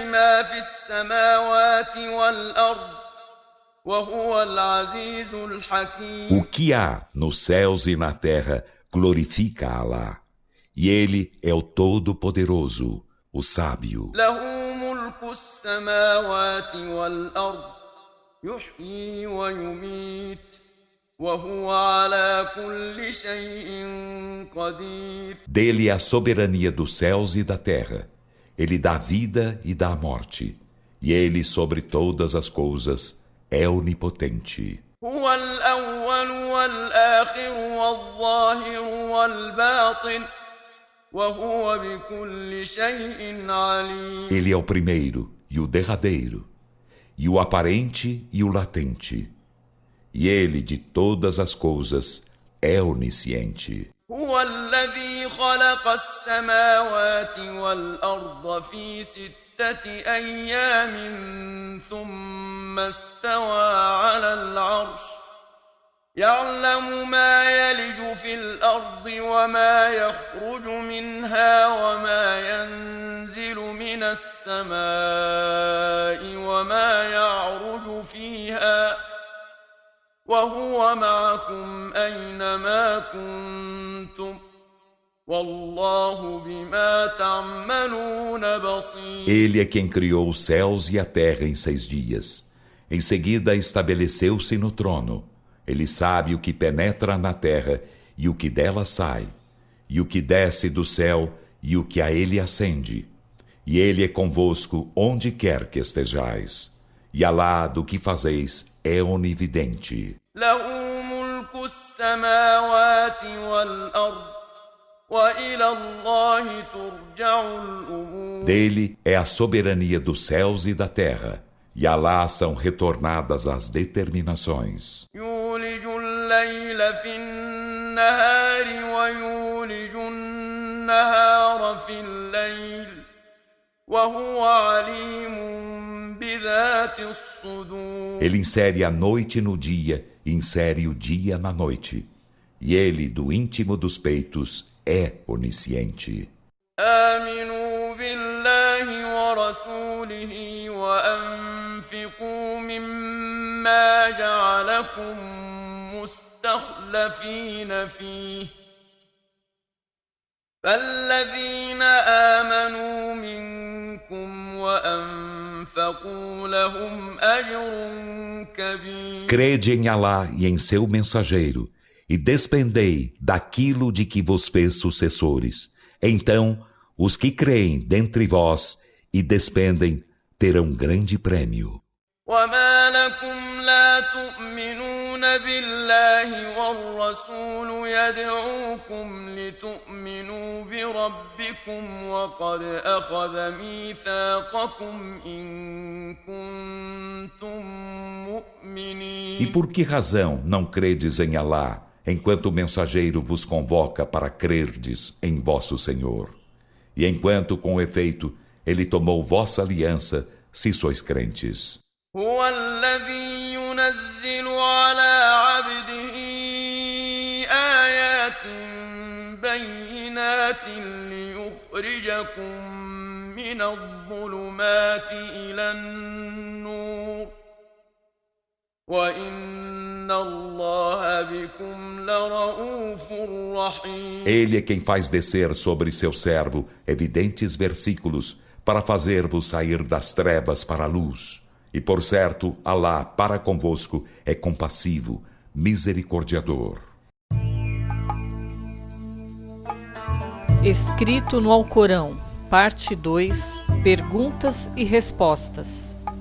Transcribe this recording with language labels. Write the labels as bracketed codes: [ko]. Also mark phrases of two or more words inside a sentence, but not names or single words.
[ar] ما في السماوات والأرض وهو العزيز الحكيم. [pt] O que há nos céus e na terra glorifica a Alá. E Ele é o Todo-Poderoso, o Sábio. [ar] له ملك السماوات والأرض يحيي ويميت وهو على كل شيء قدير. [pt] Dele é a soberania dos céus e da terra. Ele dá a vida e dá a morte. E Ele, sobre todas as coisas, é onipotente. [ar] هو الأول والآخر والظاهر والباطن وهو بكل شيء عليم. [pt] Ele é o primeiro e o derradeiro, e o aparente e o latente. E Ele, de todas as coisas, é onisciente. [ar] هو الذي خلق السماوات والأرض في 6 أيام ثم استوى على العرش يعلم ما يلج في الأرض وما يخرج منها وما ينزل من السماء وما يعرج فيها وهو معكم أينما كنتم والله بما تعملون بصير. [pt] Ele é quem criou os céus e a terra em 6 dias. Em seguida estabeleceu-se no trono. Ele sabe o que penetra na terra e o que dela sai, e o que desce do céu e o que a ele ascende. E Ele é convosco onde quer que estejais. E Alá, do que fazeis, é onividente. [ar] له ملك السماوات والأرض وإلى الله ترجع الأمور. [pt] Dele é a soberania dos céus e da terra, e Alá são retornadas as determinações. [ar] يولج الليل في النهار ويولج النهار في الليل وهو عليم بذات الصدور. [pt] Ele insere a noite no dia e insere o dia na noite. E Ele, do íntimo dos peitos, é onisciente. [ar] آمنوا بالله ورسوله وأنفقوا مما جعلكم مستخلفين فيه فالذين آمنوا منكم وأنفقوا لهم أجر كبير. [pt] Crede em Alá e em seu mensageiro, e despendei daquilo de que vos fez sucessores. Então, os que creem dentre vós e despendem terão grande prêmio. [ar] وما لكم لا تؤمنون بالله والرسول يدعوكم لتؤمنوا بربكم وقد أخذ ميثاقكم إن كنتم مؤمنين. [pt] E por que razão não credes em Alá, enquanto o mensageiro vos convoca para crerdes em vosso Senhor? E enquanto, com efeito, ele tomou vossa aliança, se sois crentes. [ar] هو الذي ينزل على عبده آيات بينات ليخرجكم من الظلمات إلى النور وإن الله بكم لرؤوف رحيم. [pt] Ele é quem faz descer sobre seu servo evidentes versículos para fazer-vos sair das trevas para a luz. E por certo, Alá para convosco é compassivo, misericordiador. Escrito no Alcorão, parte 2, perguntas e respostas.